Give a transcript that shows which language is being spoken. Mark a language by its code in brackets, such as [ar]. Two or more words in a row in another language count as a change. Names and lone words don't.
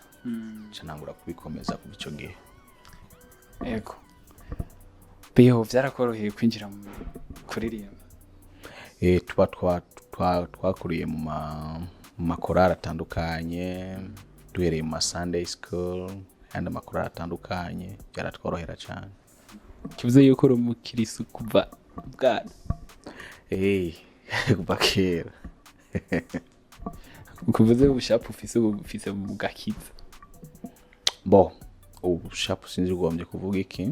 [rn] Canangura kubikomeza ku bico gihe. Yego. Beho byarakoroheye kwinjira mu kuririmba? Twakuriye mu makorari atandukanye, duhereye mu [en] Sunday school and [rn] amakorari atandukanye, byaratworohera cyane. Kivuze yuko uri umukirisu kuva bwana? Kuva kera. Kuvuze ubushapu ufise mu gakiza? Ubushapu sinzi ugombye kuvuga iki.